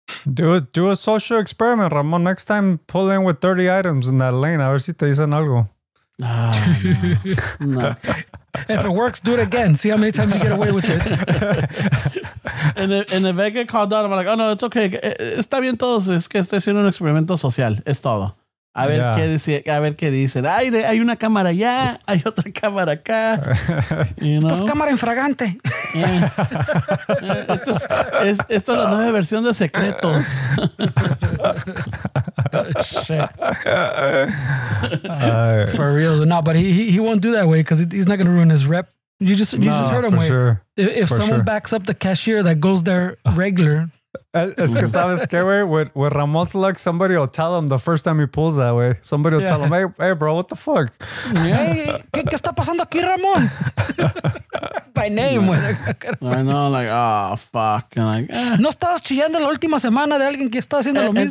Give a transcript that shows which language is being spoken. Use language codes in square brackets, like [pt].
[en] Do a social experiment, Ramon. Next time, pull in with 30 items in that lane. [es] A ver si te dicen algo. [en] No. If it works, do it again. See how many times you get away with it. and if I get called out, I'm like, oh no, it's okay. [es] Está bien todos. Es que estoy haciendo un experimento social. Es todo. A ver qué dicen. Ay, hay una cámara allá, hay otra cámara acá. [en] You know? [es] Esta es cámara infragante. Esta es la nueva versión de Secretos. [en] Shit. For real. No, but he won't do that way because he's not going to ruin his rep. You just heard him way. Sure. If someone backs up the cashier that goes there regular. [es] Es que sabes que, [en] güey, with Ramon's luck, somebody will tell him the first time he pulls that way. Somebody will tell him, hey, bro, what the fuck? [es] Hey, ¿qué está pasando aquí, Ramon? [en] By name, güey. I know, like, oh, fuck. And like, [es] ¿No estabas chillando la última semana de alguien que está haciendo lo mismo?